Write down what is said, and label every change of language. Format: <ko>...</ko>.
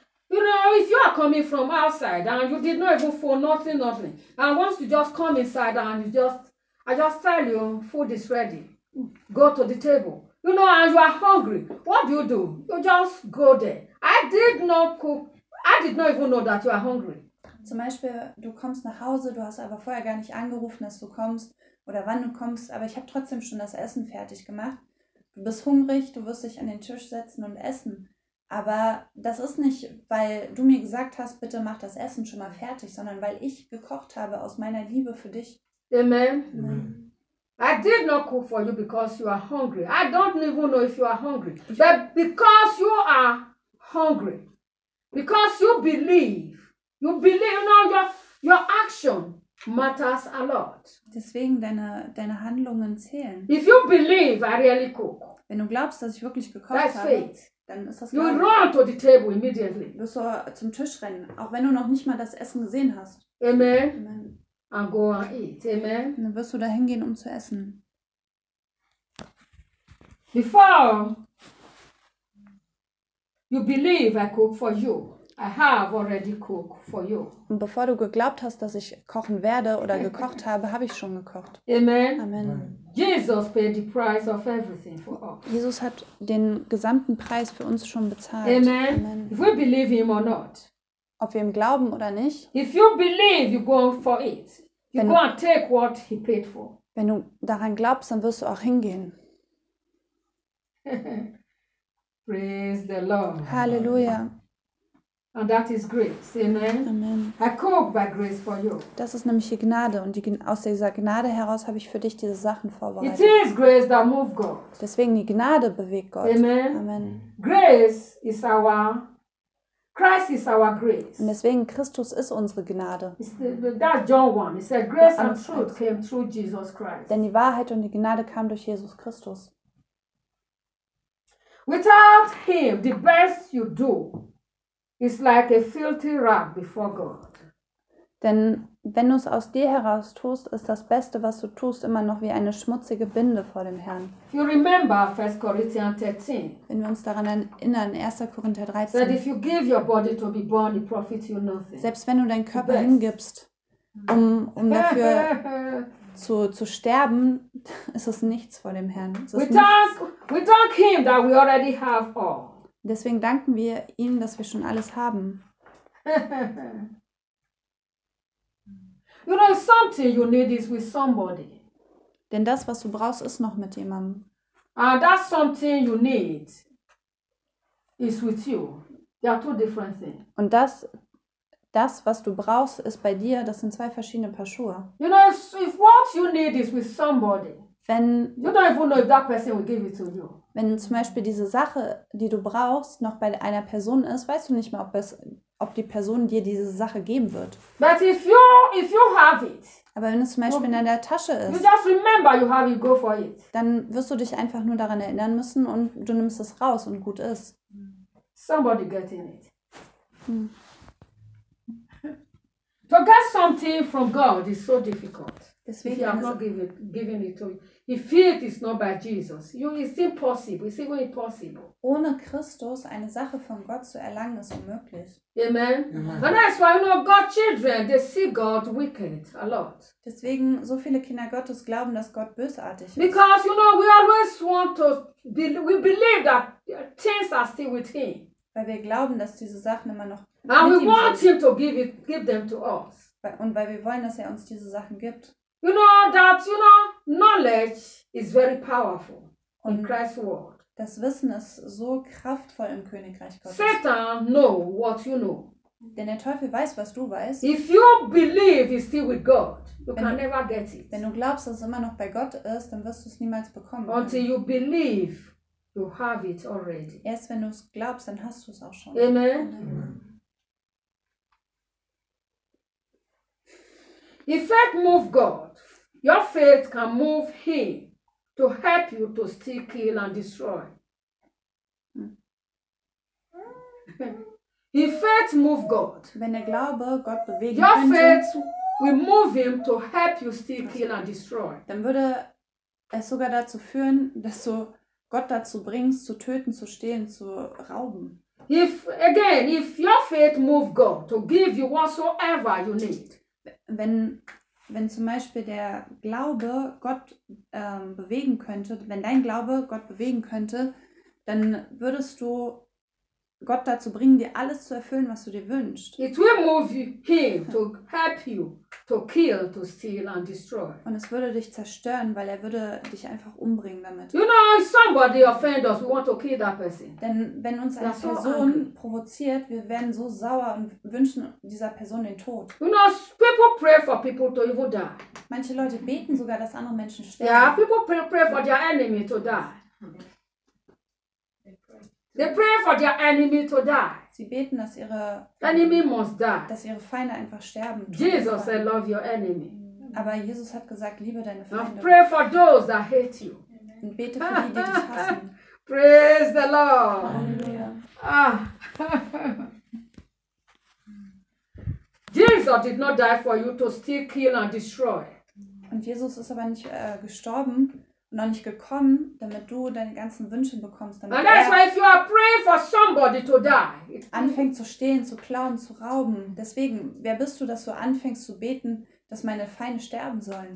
<en>You know, if you are coming from outside and you did not even for nothing, and once you just come inside and I just tell you, food is ready. Go to the table. You know, and you are hungry. What do? You just go there. I did not even know that you are hungry.</en> <de>Zum Beispiel, du kommst nach Hause, du hast aber vorher gar nicht angerufen, dass du kommst. Oder wann du kommst, aber ich habe trotzdem schon das Essen fertig gemacht. Du bist hungrig, du wirst dich an den Tisch setzen und essen. Aber das ist nicht, weil du mir gesagt hast, bitte mach das Essen schon mal fertig, sondern weil ich gekocht habe aus meiner Liebe für dich. Amen.</de> <en>Amen. I did not cook for you because you are hungry. I don't even know if you are hungry. But because you are hungry, because you believe You believe now your action matters a lot.</en> <de>Deswegen deine Handlungen zählen.</de> <en>If you believe I really cook.</en> <de>Wenn du glaubst, dass ich wirklich gekocht habe.</de> <en>Faith.</en> <de>Dann ist das</de> <en>you run to the table immediately.</en> <de>Du wirst zum Tisch rennen, auch wenn du noch nicht mal das Essen gesehen hast.</de> <en>Amen. Amen. And go and eat. Amen.</en> <de>Und dann wirst du da hingehen, um zu essen.</de> <en>Before you believe I cook for you, I have already cooked for you.</en> <de>Und bevor du geglaubt hast, dass ich kochen werde oder gekocht habe, habe ich schon gekocht. Amen. Amen.</de> <en>Jesus paid the price of everything for us.</en> <de>Jesus hat den gesamten Preis für uns schon bezahlt.</de> <en>Amen. Amen. If we believe him or not.</en> <de>Ob wir ihm glauben oder nicht.</de> <en>If you believe, you go for it. You go and take what he paid for.</en> <de>Wenn du daran glaubst, dann wirst du auch hingehen.</de> <en>Praise the Lord.</en> <de>Halleluja.</de> <en>And that is grace. Amen. Amen. I cook by grace for you.</en> <de>Das ist nämlich die Gnade und aus dieser Gnade heraus habe ich für dich diese Sachen vorbereitet.</de> <en>It is grace that moves God.</en> <de>Deswegen die Gnade bewegt Gott. Amen. Amen.</de> <en>Grace is our Christ is our grace.</en> <de>Und deswegen Christus ist unsere Gnade.</de> <en>That's John 1. It said grace and truth came through Jesus Christ.</en> <de>Denn die Wahrheit und die Gnade kam durch Jesus Christus.</de> <en>Without him, the best you do is like a filthy rag before God.</en> <de>Denn wenn du es aus dir heraus tust, ist das Beste, was du tust, immer noch wie eine schmutzige Binde vor dem Herrn.</de> <en>If you remember 1 Corinthians 13,</en> <de>wenn wir uns daran erinnern, 1. Korinther 13,</de> <en>that if you give your body to be born, it profits you nothing.</en> <de>Selbst wenn du deinen Körper hingibst, um dafür zu sterben, ist es nichts vor dem Herrn.</de> <en>We thank him that we already have all.</en> <de>Deswegen danken wir ihm, dass wir schon alles haben.</de> <en>You know, something you need is with somebody.</en> <de>Denn das, was du brauchst, ist noch mit jemandem.</de> <en>And that something you need is with you. There are two different things.</en> <de>Und das, was du brauchst, ist bei dir. Das sind zwei verschiedene Paar Schuhe.</de> <en>You know, if what you need is with somebody,</en> <de>wenn,</de> <en>you don't even know if that person will give it to you.</en> <de>Wenn zum Beispiel diese Sache, die du brauchst, noch bei einer Person ist, weißt du nicht mehr, ob die Person dir diese Sache geben wird.</de> <en>But if you have it,</en> <de>aber wenn es zum Beispiel in deiner Tasche ist,</de> <en>you just remember you have it, go for it.</en> <de>Dann wirst du dich einfach nur daran erinnern müssen und du nimmst es raus und gut ist.</de> <en>Somebody getting it. To get something from God is so difficult.</en> <de>Deswegen</de> <en>if you have not given it to you. If faith is not by Jesus, it's impossible. It's even impossible.</en> <de>Ohne Christus eine Sache von Gott zu erlangen, ist unmöglich. Amen.</de> <en>Amen. And that's why, you know, God's children, they see God wicked a lot.</en> <de>Deswegen so viele Kinder Gottes glauben, dass Gott bösartig ist.</de> <en>Because, you know, we always want to we believe that things are still with him.</en> <de>Weil wir glauben, dass diese Sachen immer noch mit ihm sind.</de> <en>And we want him to give them to us.</en> <de>Und weil wir wollen, dass er uns diese Sachen gibt.</de> <en>You know that, you know, knowledge is very powerful in Christ's world.</en> <de>Das Wissen ist so kraftvoll im Königreich Gottes.</de> <en>Satan know what you know.</en> <de>Denn der Teufel weiß, was du weißt.</de> <en>If you believe he's still with God, you can never get it.</en> <de>Wenn du glaubst, dass es immer noch bei Gott ist, dann wirst du es niemals bekommen.</de> <en>Until you believe you have it already.</en> <de>Erst wenn du es glaubst, dann hast du es auch schon. Amen. Amen.</de> <en>If faith move God, your faith can move him to help you to steal, kill and destroy. If faith move God,</en> <de>wenn der Glaube Gott bewegen</de> <en>your</en> <de>könnte,</de> <en>faith will move him to help you steal, kill and destroy.</en> <de>Dann würde es sogar dazu führen, dass du Gott dazu bringst, zu töten, zu stehlen, zu rauben.</de> <en>If your faith move God to give you whatsoever you need.</en> <de>Wenn zum Beispiel der Glaube Gott bewegen könnte, wenn dein Glaube Gott bewegen könnte, dann würdest du Gott dazu bringen, dir alles zu erfüllen, was du dir wünschst.</de> <en>It will move him to help you to kill, to steal and destroy.</en> <de>Und es würde dich zerstören, weil er würde dich einfach umbringen damit.</de> <en>You know, if somebody offends us, we want to kill that person.</en> <de>Denn wenn uns eine Person provoziert, wir werden so sauer und wünschen dieser Person den Tod.</de> <en>You know, people pray for people to even die.</en> <de>Manche Leute beten sogar, dass andere Menschen sterben.</de> <en>Yeah, people pray for their enemy to die. They pray for their enemy to die.</en> <de>Sie beten, dass ihre</de> <en>enemy must die.</en> <de>Dass ihre Feinde einfach sterben.</de> <en>Jesus said, love your enemy.</en> <de>Aber Jesus hat gesagt, liebe deine Feinde.</de> <en>Now pray for those that hate you.</en> <de>Und bete für die, die dich hassen.</de> <en>Praise the Lord.</en> <de>Halleluja. Ah.</de> <en>Jesus did not die for you to steal, kill and destroy.</en> <de>Und Jesus ist aber nicht gestorben und noch nicht gekommen, damit du deine ganzen Wünsche bekommst. Damit</de> <en>and that's why if you are praying for somebody to die.</en> <de>Anfängt zu stehlen, zu klauen, zu rauben. Deswegen, wer bist du, dass du anfängst zu beten, dass meine Feinde sterben sollen?</de>